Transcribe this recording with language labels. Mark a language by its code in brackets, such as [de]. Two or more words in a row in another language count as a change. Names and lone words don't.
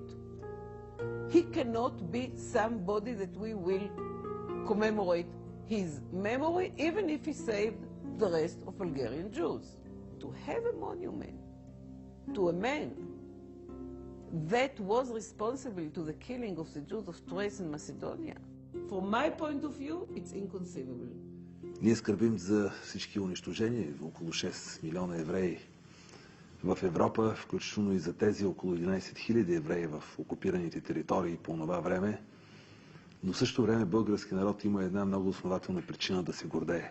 [en] He cannot be somebody that we will commemorate his memory, even if he saved the rest of Bulgarian Jews. To have a monument to a man that was responsible to the killing of the Jews of Thrace and Macedonia, from my point of view, it's inconceivable. [bg] Ние скърбим за всички унищожения, около 6 милиона евреи в Европа, включително и за тези около 11 000 евреи в окупираните територии по това време. Но в същото време български народ има една много основателна причина да се гордее.